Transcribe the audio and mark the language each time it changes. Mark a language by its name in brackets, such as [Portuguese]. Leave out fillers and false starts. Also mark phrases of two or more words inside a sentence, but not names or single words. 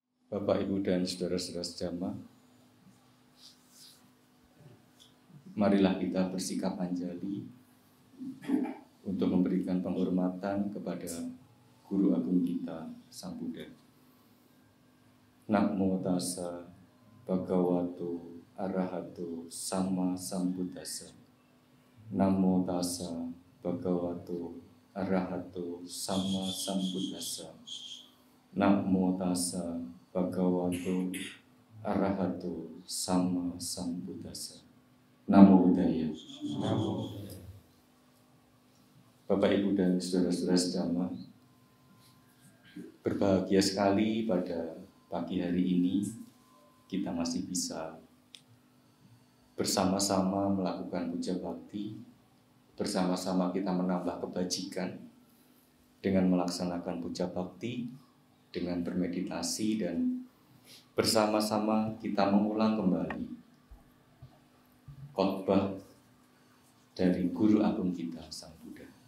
[Indonesian] Bapak, Ibu, dan saudara-saudara sejamaah, marilah kita bersikap anjali untuk memberikan penghormatan kepada Guru Agung kita, Sang Buddha. [Pali] Namo tassa bhagavato arahato samma sambuddhassa. Namo tassa bhagavato arahato samma sambuddhassa. Namo tassa bhagavato arahato samma sambuddhassa. Namo Buddhaya. [Indonesian] Bapak, Ibu, dan saudara-saudara sejamaah, berbahagia sekali pada pagi hari ini kita masih bisa bersama-sama melakukan puja bakti, bersama-sama kita menambah kebajikan dengan melaksanakan puja bakti, dengan bermeditasi, dan bersama-sama kita mengulang kembali khotbah dari Guru Agung kita, Sang Buddha.